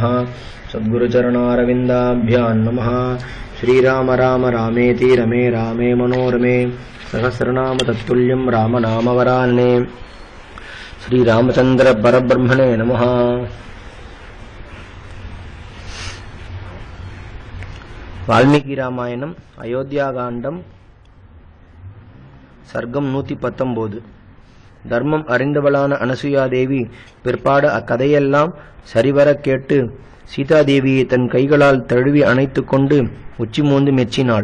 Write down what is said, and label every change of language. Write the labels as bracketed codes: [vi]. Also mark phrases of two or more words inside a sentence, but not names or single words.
[sa] सद्गुरुचरणारविन्दाभ्यां नमः। श्रीराम राम रामेति रमे रामे मनोरमे सहस्रनाम तत्तुल्यं रामनामवरानने। श्रीरामचंद्र परब्रह्मणे नमः। [ta] वाल्मीकि रामायणம் அயோத்தியாகாண்டம் சர்க்கம் 119. தர்மம் அறிந்தவளான அனசூயாதேவி பிற்பாடு அக்கதையெல்லாம் சரிவர கேட்டு சீதாதேவியை தன் கைகளால் தழுவி அணைத்துக் கொண்டு உச்சி மோந்து மெச்சினாள்.